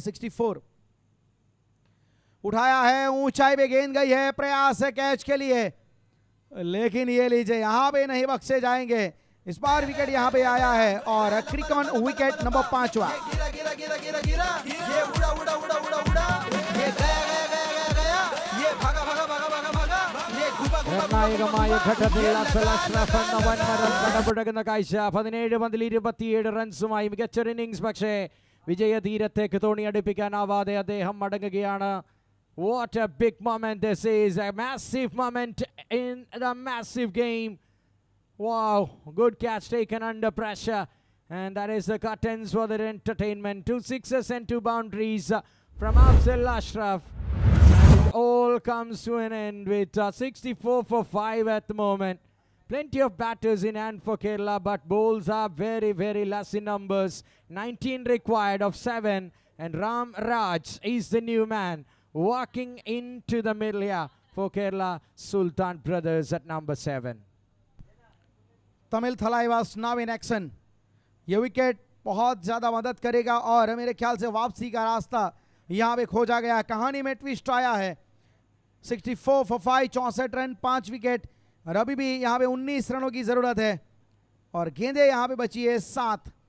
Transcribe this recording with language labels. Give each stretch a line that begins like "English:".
Hindi: 64 उठाया है, ऊंचाई पे गेंद गई है, प्रयास है कैच के लिए, लेकिन ये लीजिए यहाँ पे नहीं बख्शे जाएंगे। इस बार विकेट यहाँ पे आया है और क्रिकॉन विकेट नंबर 5वां। गिरा गिरा गिरा गिरा गिरा ये उड़ा उड़ा उड़ा उड़ा उड़ा ये गया गया गया गया गया ये भागा भागा भागा भागा भागा ये घुमा घुमा
Malayalam: നിർണായകമായ ഘട്ടത്തിൽ അഫ്സൽ അഷ്റഫ് എന്ന വൻമരം കടപുഴകുന്ന കാഴ്ച. 17 പന്തിൽ 27 റൺസുമായി മികച്ചൊരു ഇന്നിംഗ്സ്, പക്ഷേ വിജയതീരത്തേക്ക് തോണിയടുപ്പിക്കാനാവാതെ അദ്ദേഹം മടങ്ങുകയാണ്.
English: What a big moment this is, a massive moment in the massive game. Wow, good catch taken under pressure, and that is the curtains for the entertainment. 2 sixes and 2 boundaries from Afzal Ashraf. And it all comes to an end with 64 for 5 at the moment. Plenty of batters in hand for Kerala, but bowls are very, very less in numbers. 19 required of 7, and Ram Raj is the new man walking into the middle here for Kerala Sulthan brothers at number 7.
Hindi: Tamil Thalai was
English: Now in action.
Hindi: ये wicket बहुत ज्यादा मदद करेगा और मेरे ख्याल से वापसी का रास्ता यहाँ पे खोजा गया है। कहानी में ट्विस्ट आया है। 64 for 5, 64 रन, 5 विकेट, और अभी भी यहाँ पे 19 रनों की जरूरत है और गेंदे यहाँ पे बची है 7।